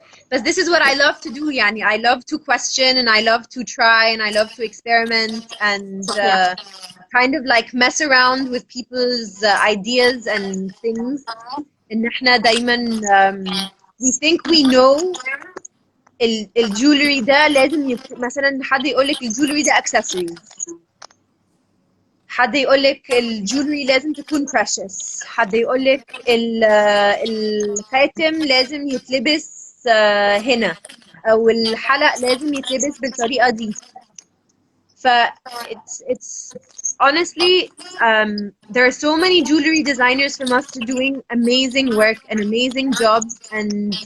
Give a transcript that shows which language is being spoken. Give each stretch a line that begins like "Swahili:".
English: But this is what I love to do.
Arabic: يعني
English: I love to question and I love to try and I love to experiment and kind of like mess around with people's ideas and things.
Arabic: إن احنا دايما
English: we think we know
Arabic: الجولري ده لازم مثلا حد يقول لك الجولري ده accessories. حد يقولك الجولري لازم تكون precious، حد يقولك الخاتم لازم يتلبس هنا، أو الحلق لازم يتلبس بالطريقة دي. ف
English: it's honestly there are so many jewelry designers from us doing amazing work and amazing jobs, and